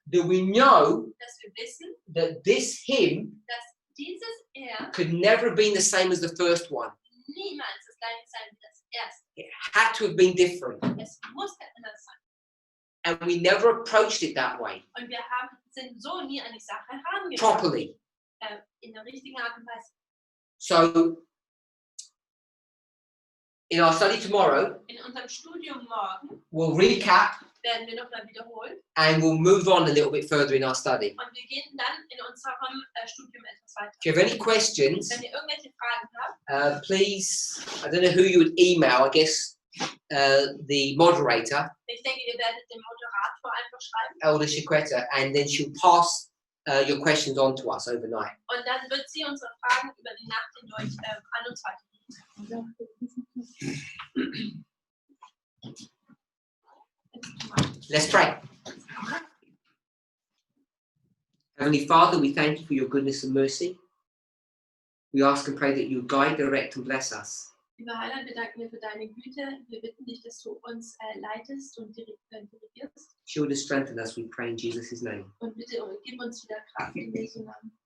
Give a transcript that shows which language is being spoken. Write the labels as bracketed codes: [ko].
[en] That we know [de] dass wir wissen, [en] that this hymn [de] dass dieses [en] could never have been the same as the first one. [de] niemals das gleiche sein wie das erste. [en] It had to have been different. [de] Es musste anders sein. [en] And we never approached it that way, [de] Und wir sind so nie an die Sache herangegangen. [en] properly. [de] In der richtigen Art und Weise. [en] So, in our study tomorrow, [de] In unserem Studium morgen [en] we'll recap [de] werden wir nochmal wiederholen [en] and we'll move on a little bit further in our study. [de] und wir gehen dann in unserem Studium etwas weiter. [en] If you have any questions, [de] Wenn ihr irgendwelche Fragen habt, [en] please, I don't know who you would email, I guess the moderator, [de] ich denke, ihr werdet dem Moderator einfach schreiben [en] Elder Chiquetta, and then she'll pass your questions on to us overnight. [de] und dann wird sie unsere Fragen über die Nacht hindurch an uns weitergeben. [en] Let's pray. Heavenly Father, we thank you for your goodness and mercy. We ask and pray that you guide, direct, and bless us. [de] Lieber Heiland, wir danken dir für deine Güte. Wir bitten dich, dass du uns leitest und dirigierst. [en] Shield and strengthen us, we pray in Jesus' name. [de] Und bitte gib uns wieder Kraft in Jesu Namen.